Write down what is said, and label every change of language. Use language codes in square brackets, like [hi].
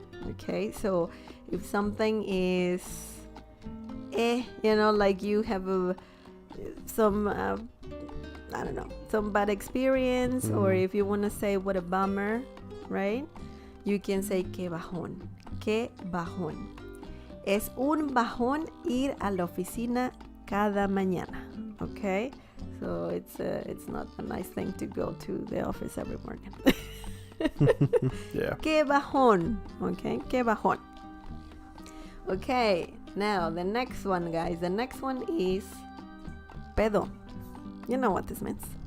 [en] Okay, so if something is like you have some I don't know, some bad experience, or if you want to say what a bummer, right, you can say [es] que bajón. Que bajón. Es un bajón ir a la oficina cada mañana. [en] Okay, so it's not a nice thing to go to the office every morning. Yeah. [es] Que bajón. Okay, que bajón. [en] Okay, now the next one, guys. The next one is pedo. You know what this means.